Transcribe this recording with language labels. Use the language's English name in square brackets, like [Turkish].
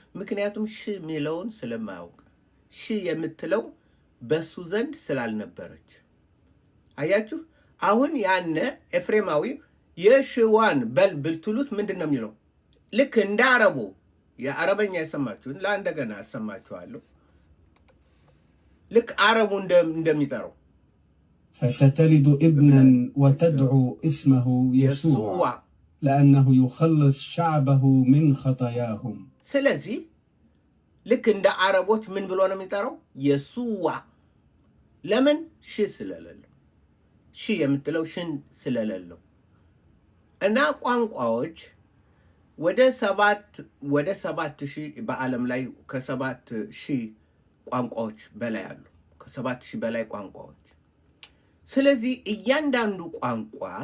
[Amharic] ምክንያቱም ሺ የሚለውን ስለማያውቅ፣ ሺ የምትለው በሱ ዘንድ ስላልነበረች። አያችሁ፣ አሁን ያነ ኤፍሬማዊ የሽዋን በል ብትሉት ምንድን ነው የሚለው? ልክ እንደ አረቡ የአረበኛ የሰማችሁን ለእንደገና ያሰማችኋለሁ። ልክ አረቡ እንደሚጠራው [Arabic] فستلد ابنا وتدعو اسمه يسوع لأنه يخلص شعبه من خطاياهم. [Amharic] ስለዚህ ልክ እንደ አረቦች ምን ብሎ ነው የሚጠራው? የሱዋ። ለምን? ሺ ስለሌለው፣ ሺ የምትለው ሽን ስለሌለው። እና ቋንቋዎች ወደ 7,000 በዓለም ላይ ከ7,000 ቋንቋዎች በላይ አሉ። ከ7,000 በላይ ቋንቋዎች። ስለዚህ እያንዳንዱ ቋንቋ